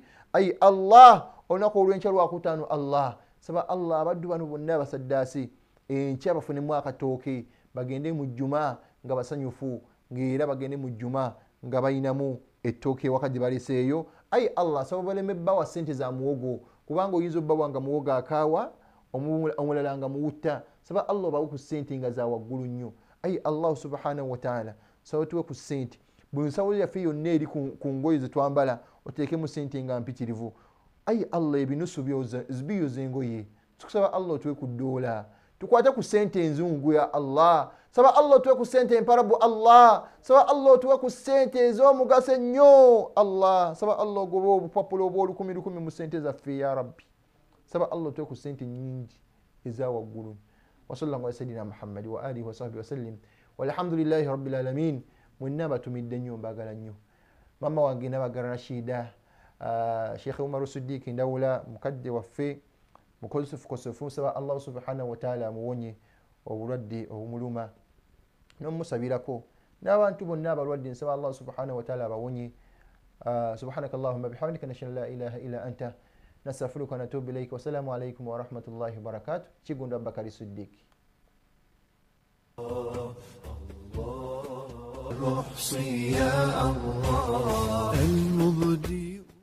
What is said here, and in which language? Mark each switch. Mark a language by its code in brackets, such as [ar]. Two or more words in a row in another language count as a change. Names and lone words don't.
[lg] Ay Allah olunaku olw'enkya lwakutaano Allah saba Allah abaddu bano bonna basaddaasi enkya bafunemu akatooke bagende mu jjuma nga basanyufu ng'era bagende mu jjuma nga bayinamu ettooke ewaka gye baleseeyo. Ay Allah saba baleme bbawa ssente za muwogo kubanga oyinza obbawa nga muwogo akaawa omulala nga muwutta. Saba Allah obawe ku ssente nga za waggulu nnyo. Ay Allah [ar] سبحانه وتعالى [lg] saba tuwe ku ssente buli nsawo yaffe yonna eri ku ngoye ze twambala oteekemu ssente nga mpitirivu. Ay Allah ebinusu biyoza engoye tukusaba Allah otuwe ku ddoola tukwate ku ssente enzungu ya Allah. Saba Allah otuwe ku ssente emparabu Allah. Saba Allah otuwe ku ssente ez'omugaso ennyo Allah. Saba Allah ogobe obupapula obw'olukumi lukumi mu ssente zaffe [ar] يا رب. [lg] Saba Allah otuwe ku ssente nnyingi eza waggulu. [ar] وصلى الله على سيدنا محمد وعلى آله وصحبه وسلم والحمد لله رب العالمين. [lg] Mwenna batumidde nnyo mbagala nnyo. Mama wange nabagala Rashida, Sheikh Umar Siddiq Ndawula mukadde waffe mukosefu saba Allah [ar] سبحانه وتعالى [lg] amuwonye obulwadde obumuluma n'omusabirako n'abantu bonna abalwadde nsaba Allah [ar] سبحانه وتعالى [lg] abawonye. [ar] سبحانك اللهم بحمدك نشهد لا إله إلا أنت نستغفرك ونتوب إليك. والسلام عليكم ورحمة الله وبركاته. Kigundu Abubakar Siddiq. يا الله المبدي